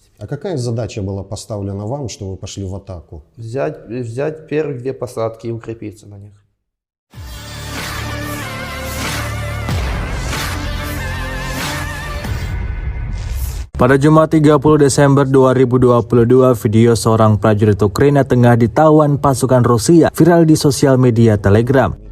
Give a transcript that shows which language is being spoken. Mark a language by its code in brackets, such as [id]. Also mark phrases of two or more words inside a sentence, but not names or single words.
[ru] А какая задача была поставлена вам, что вы пошли в атаку? Взять первые 2 посадки и укрепиться на них. [id] Pada Jumat 30 Desember 2022, video seorang prajurit Ukraina tengah ditawan pasukan Rusia viral di sosial media Telegram.